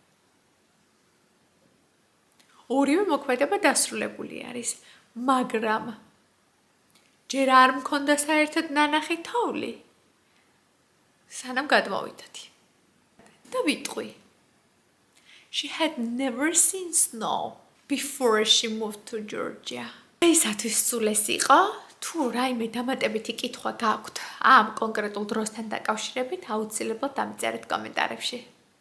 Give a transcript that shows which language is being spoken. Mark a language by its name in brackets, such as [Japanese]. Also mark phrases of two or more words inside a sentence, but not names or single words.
[Georgian] ორივე მოქმედება დასრულებული არის, მაგრამ ჯერ არ მქონდა საერთოდ ნანახი თოვლი. სანამ გადმოვიდოდი. და ვიტყვი. [English] She had never seen snow before she moved to Georgia. [Georgian] ესათვის სულეს იყო, თუ რაიმე დამატებითი კითხვა გაქვთ ამ კონკრეტულ დროსთან დაკავშირებით, აუცილებლად დამწერეთ კომენტარებში.